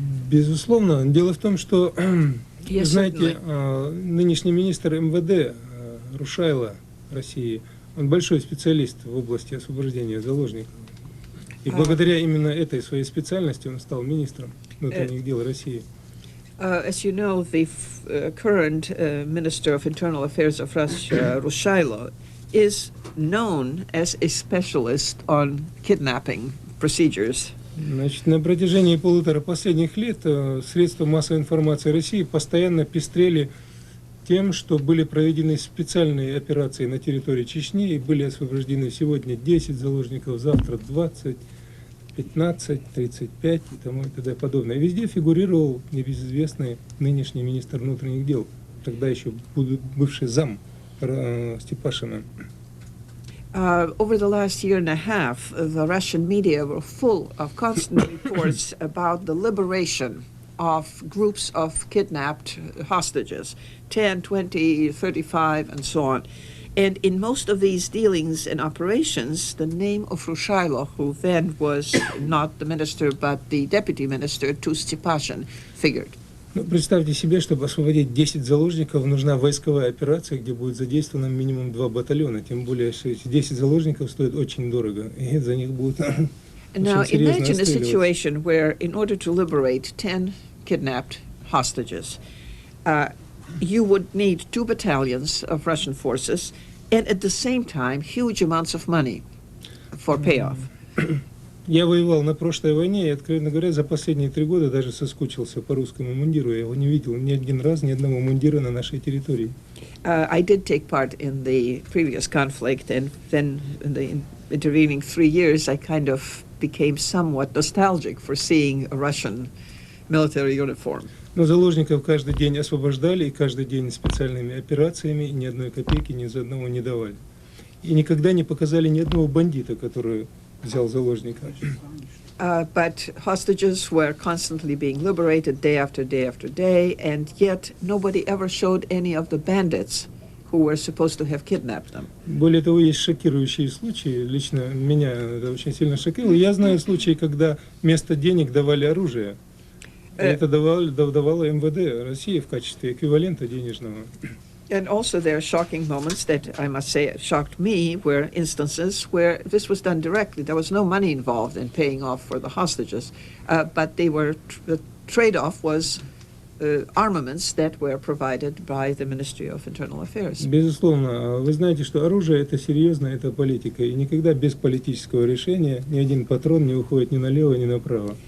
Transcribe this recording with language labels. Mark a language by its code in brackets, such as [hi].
[ru] Безусловно. Дело в том, что, вы [en] Yes, [ru] знаете, нынешний министр МВД Рушайло России, он большой специалист в области освобождения заложников. И благодаря именно этой своей специальности он стал министром внутренних дел России. [en] As you know, the current Minister of Internal Affairs of Russia, Rushailo, is known as a specialist on kidnapping procedures. [ru] Значит, на протяжении полутора последних лет средства массовой информации России постоянно пестрели тем, что были проведены специальные операции на территории Чечни и были освобождены сегодня 10 заложников, завтра 20, 15, 35 и тому и т.д. подобное. Везде фигурировал небезызвестный нынешний министр внутренних дел, тогда еще бывший зам Степашина. [en] Over the last year and a half, the Russian media were full of constant reports about the liberation of groups of kidnapped hostages, 10, 20, 35, and so on. And in most of these dealings and operations, the name of Rushailo, who then was not the minister but the deputy minister to Stepashin, figured. [ru] Ну, представьте себе, чтобы освободить 10 заложников, нужна войсковая операция, где будет задействовано минимум 2 батальона. Тем более, что эти 10 заложников стоят очень дорого, и за них будут [en] Now [ru] очень серьезно [en] imagine a [ru] расстреливать. [en] situation where, in order to liberate 10 kidnapped hostages, you would need 2 battalions of Russian forces and at the same time huge amounts of money for payoff. [ru] Я воевал на прошлой войне и, откровенно говоря, за последние 3 года даже соскучился по русскому мундиру. Я его не видел ни один раз, ни одного мундира на нашей территории. [en] I did take part in the previous conflict, and then in the intervening 3 years, I kind of became somewhat nostalgic for seeing a Russian military uniform. [ru] Но заложников каждый день освобождали, и каждый день специальными операциями, и ни одной копейки ни за одного не давали. И никогда не показали ни одного бандита, который взял заложника. [en] But hostages were constantly being liberated day after day after day, and yet nobody ever showed any of the bandits who were supposed to have kidnapped them. [ru] Более того, есть шокирующие случаи. Лично меня это очень сильно шокировало. Я знаю случаи, когда вместо денег давали оружие. И это давало МВД России в качестве эквивалента денежного. [en] And also there are shocking moments that I must say shocked me, were instances where this was done directly. There was no money involved in paying off for the hostages, but the trade-off was armaments that were provided by the Ministry of Internal Affairs. [ru] Безусловно, вы знаете, что оружие это серьезно, это политика, и никогда без политического решения ни один патрон не уходит ни налево, ни направо.